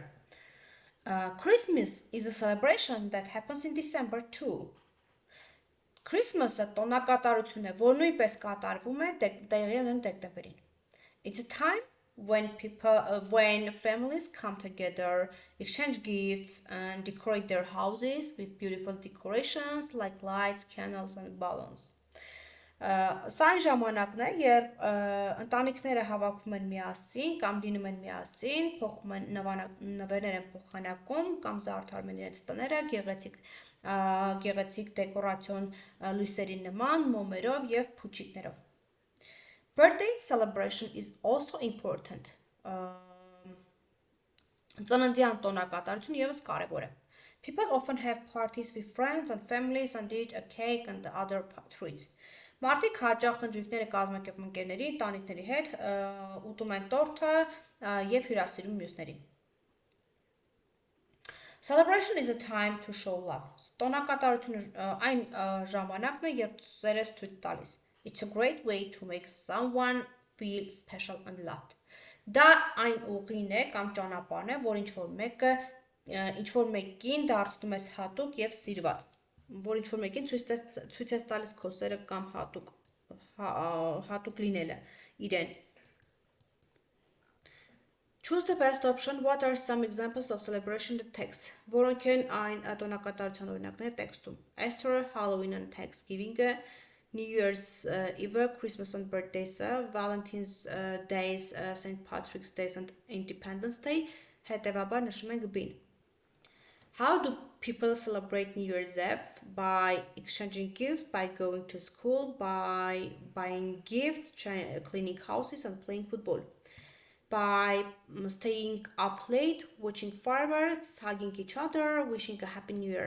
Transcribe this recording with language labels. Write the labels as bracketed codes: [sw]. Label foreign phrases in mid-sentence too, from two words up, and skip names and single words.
[en] Christmas is a celebration that happens in December too. [hy] Christmas-ը տոնակատարություն է, որ նույնպես կատարվում է տեղի ունեն դեկտեմբերին. [en] It's a time when families come together, exchange gifts, and decorate their houses with beautiful decorations like lights, candles, and balloons. [hy] Սա այն ժամանակն է, երբ ընտանիքները հավաքվում են միասին կամ լինում են միասին, փոխում են նվերներ են փոխանակում կամ զարդարում են իրենց տները գեղեցիկ դեկորացիոն լույսերի նման, մոմերով եւ փուչիկներով։ [en] Birthday celebration is also important. [hy] Ծննդյան տոնակատարությունը եւս կարեւոր է։ [en] People often have parties with friends and families and eat a cake and other treats. [hy] Մարդիկ հաճախ խնջույքներ կազմակերպում ընկերների, ընտանիքների հետ, ուտում են տորթը եւ հյուրասիրում մյուսներին։ [en] Celebration is a time to show love. [hy] Տոնակատարությունը այն ժամանակն է, երբ սերես ցույց տալիս։ [en] It's a great way to make someone feel special and loved. [hy] Դա այն ուղին է կամ ճանապարհն է, որ ինչ որ մեկին դարձնում ես հատուկ եւ սիրված, որ ինչ որ մեկին ցույց ես տալիս քո սերը կամ հատուկ լինելը իրեն։ [en] Choose the best option. What are some examples of celebration text? [hy] Որոնք են այն տոնակատարության օրինակները տեքստում։ Easter, Halloween and Thanksgiving, New Year's Eve, Christmas and birthdays, Valentine's Days, St. Patrick's Days and Independence Day, հետևաբար նշում ենք B-ն։ [en] How do people celebrate New Year's Eve? By exchanging gifts, by going to school, by buying gifts, cleaning houses and playing football. By staying up late, watching fireworks, hugging each other, wishing a happy new year.